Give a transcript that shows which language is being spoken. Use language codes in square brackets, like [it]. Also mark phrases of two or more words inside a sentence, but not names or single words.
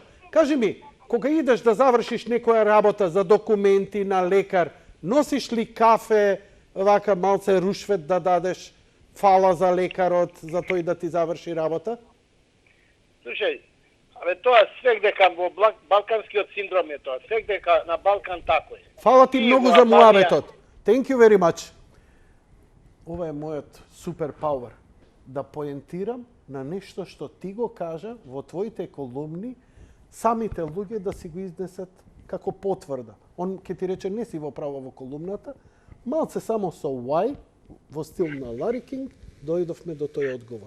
[mk] Кажи ми, кога идеш да завршиш некоја работа за документи на лекар, носиш ли кафе, вака малце рушвет да дадеш фала за лекарот, за тој да ти заврши работа? Слушај, тоа свегдека во балканскиот синдром е тоа. Свегдека на Балкан тако е. Фала ти многу за муабетот. [en] Thank you very much. [mk] Ова е мојот [en] super power. [mk] Да поентирам на нешто што ти го кажа во твоите колумни, самите луѓе да си го изнесат како потврда. Он ќе ти рече не си во право во колумната, малце само со why, во стил на Лари Кинг, дојдовме до тој одговор.